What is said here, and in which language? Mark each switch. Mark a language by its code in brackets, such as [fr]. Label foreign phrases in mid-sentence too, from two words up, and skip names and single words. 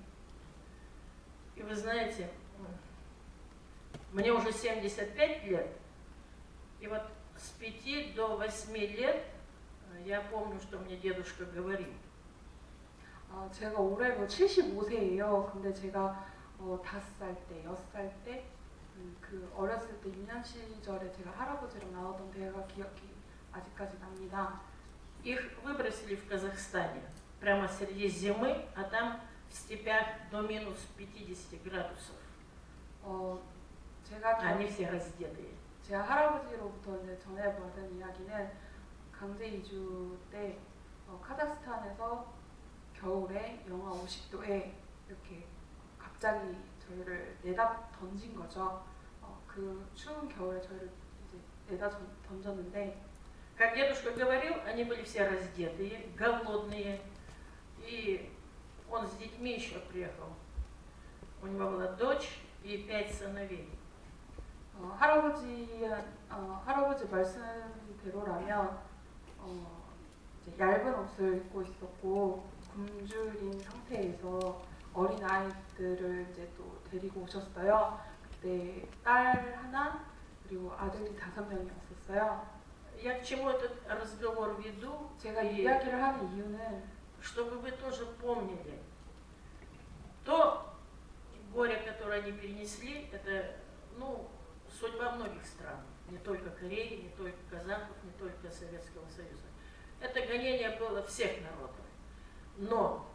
[ru] И вы знаете, мне уже 75 лет, и вот с 5 до 8 лет я помню, что мне дедушка говорил. [ko] 제가 올해로 75세예요. 근데 제가 5살 때, 6살 때, 그 어렸을 때 유년 시절에 제가 할아버지랑 나오던 대화가 기억이 아직까지 납니다. [ru] Их выбросили в Казахстане прямо среди зимы, а там в степях до минус 50 градусов. Они все раздетые. [ko] 제가 할아버지로부터 이제 전해받은 이야기는 강제 이주 때 카자흐스탄에서 겨울에 영하 50도에 이렇게 갑자기 저희를 내다 던진 거죠. 그 추운 겨울에 저희를 이제 내다 던졌는데 [ru] Как дедушка говорил, они были все раздетые, голодные, и он с детьми еще приехал. У него была дочь и 5 сыновей. [ko] 할아버지 말씀대로라면 이제 얇은 옷을 입고 있었고 굶주린 상태에서 어린 아이들을 이제 또 데리고 오셨어요. 그때 딸 하나 그리고 아들이 5명이었었어요. [ru] Я к чему этот разговор веду? [ko] 제가 이야기를 하는 이유는 [ru] чтобы вы тоже помнили то горе, которое они перенесли, это, судьба многих стран, не только Кореи, не только казахов, не только Советского Союза. Это гонение было всех народов.